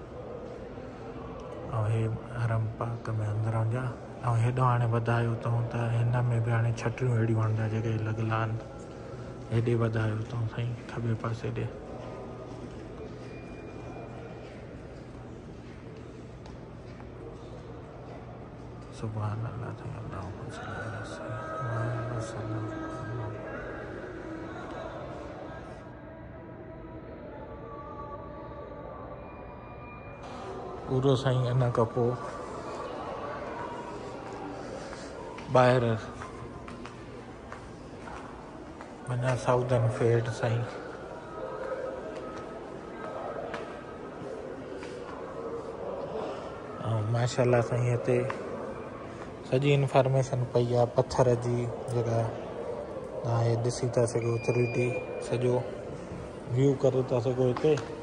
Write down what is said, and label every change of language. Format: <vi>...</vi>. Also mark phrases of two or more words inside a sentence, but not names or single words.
<sd>ऐं हे हरम पाक में अंदरां जा ऐं हेॾो हाणे वधायो अथऊं त हिन में बि हाणे छटिरियूं अहिड़ियूं हणंदा जॻहि लॻल आहिनि हेॾे वधायो अथऊं साईं खॿे पासे ॾे</sd> <ar>سبحان الله</ar> <sd>साईं</sd> <ar>اللهم صل على سيدنا</ar> <sd>पूरो साईं इन खां पोइ ॿाहिरि माना साउदर्न फेड साईं ऐं माशाल्लाह साईं हिते सॼी इंफॉर्मेशन पई आहे पत्थर जी जेका तव्हां हे ॾिसी था सघो 3D सॼो व्यू करे था सघो हिते</sd>